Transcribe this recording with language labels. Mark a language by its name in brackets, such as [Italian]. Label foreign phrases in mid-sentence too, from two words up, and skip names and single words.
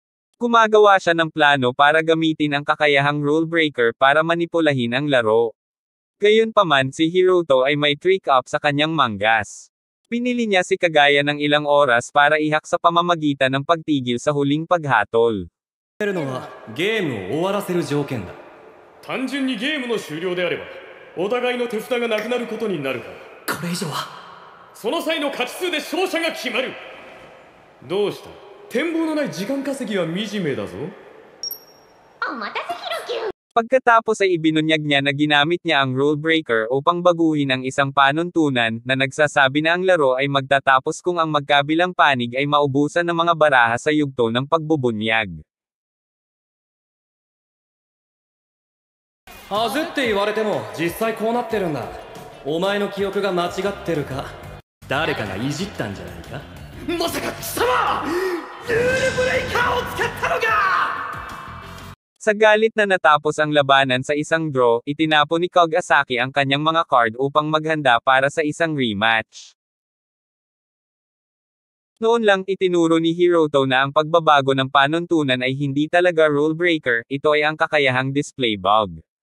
[Filipino] Gumagawa siya ng plano para gamitin ang kakayahang [English] rule breaker [Filipino] para manipulahin ang laro. Gayunpaman si Hiroto ay may [English] trick up [Filipino] sa kanyang manggas. Pinili niya si Kagaya ng ilang oras para ihak sa pamamagitan ng pagtigil sa huling paghatol. [Japanese] 単純にゲームの終了であれば、お互いの手札がなくなることになるから。これ以上はその際の勝ち数で勝者が決まる。どうした？展望のない時間稼ぎは惨めだぞ。 [Filipino] Pagkatapos ay ibinunyag niya na ginamit niya ang [English] rule breaker [Filipino] upang baguhin ang isang panuntunan na nagsasabi na ang laro ay magtatapos kung ang magkabilang panig ay maubusan ng mga baraha sa yugto ng pagbubunyag. [Japanese] はずって言われても実際こうなってるんだ。お前の記憶が間違ってるか、誰かがいじったんじゃないか。まさか貴様ルールブレイカーを使ったのか。 [Filipino] Sa galit na natapos ang labanan sa isang draw, itinapon ni Kogasaki ang kanyang mga card upang maghanda para sa isang rematch. Noon lang itinuro ni Hiroto na ang pagbabago ng panuntunan ay hindi talaga [English] rule breaker, [Filipino] ito ay ang kakayahang [English] display bug.